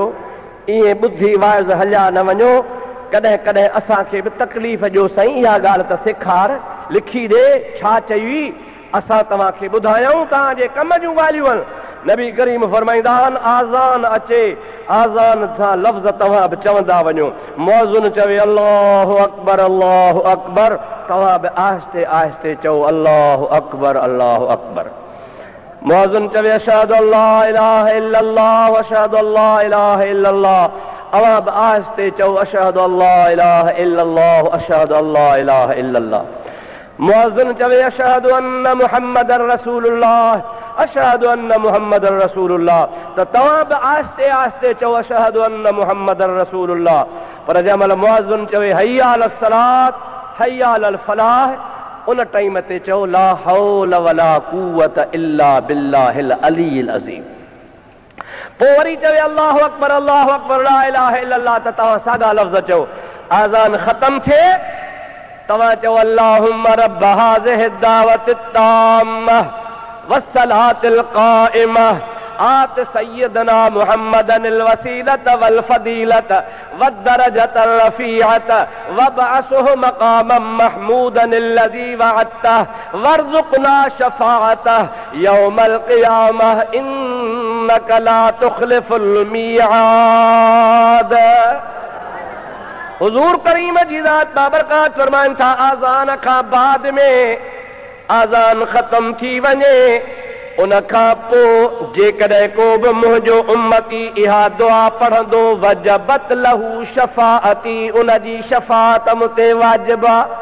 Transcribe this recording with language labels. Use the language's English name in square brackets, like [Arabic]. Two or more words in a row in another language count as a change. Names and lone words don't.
[Sindhi] ईअं ॿुधी वाइज़ हलिया न वञो, कॾहिं कॾहिं असांखे बि तकलीफ़ ॾियो साईं, इहा ॻाल्हि त सेखार, लिखी ॾे, छा चई, असां तव्हांखे ॿुधायूं, तव्हांजे कम जूं ॻाल्हियूं आहिनि। नबी करीम फरमाईंदा आहिनि आज़ान अचे, आज़ान सां लफ़्ज़ तव्हां बि चवंदा वञो। मौज़ुन चवे [Arabic] الله أكبر الله أكبر, [Sindhi] तव्हां बि आहिस्ते आहिस्ते चओ [Arabic] الله أكبر الله أكبر. [Sindhi] मौज़ुन चवे [Arabic] أشهد أن لا إله إلا الله وأشهد أن لا إله إلا الله, [Sindhi] अवां बि आहिस्ते चओ [Arabic] أشهد أن لا إله إلا الله وأشهد أن لا إله إلا الله. [Sindhi] मुअज़्ज़िन चवे [Arabic] أشهد أن محمدا رسول الله، أشهد أن محمدا رسول الله, [Sindhi] त तव्हां बि आहिस्ते आहिस्ते चओ [Arabic] أشهد أن محمدا رسول الله. [Sindhi] पर जंहिंमहिल मुअज़्ज़िन चवे [Arabic] حي على الصلاة حي على الفلاح, [Sindhi] उन टाइम ते चओ [Arabic] لا حول ولا قوة إلا بالله العلي العظيم. [Sindhi] पोइ वरी चवे [Arabic] الله أكبر لا إله إلا الله, [Sindhi] त तव्हां साॻा लफ़्ज़ चओ। आज़ान ख़त्म थिए तव्हां चओ [Arabic] اللهم رب هذه الدعوة التامة والصلاة القائمة آت سيدنا محمدا الوسيلة والفضيلة والدرجة الرفيعة وابعثه مقاما محمودا الذي وعدته وارزقنا شفاعته يوم القيامة إنك لا تخلف الميعاد. [Sindhi] हुज़ूर करीम जी ज़ात बाबरकात फरमाइनि था आज़ान खां बाद में आज़ान ख़त्म थी वञे, उन खां पोइ जेकॾहिं को बि मुंहिंजो उम्मती इहा दुआ पढ़ंदो [Arabic] وجبت له شفاعتي, [Sindhi] उन जी शफ़ाअत मूं ते वाजिब आहे।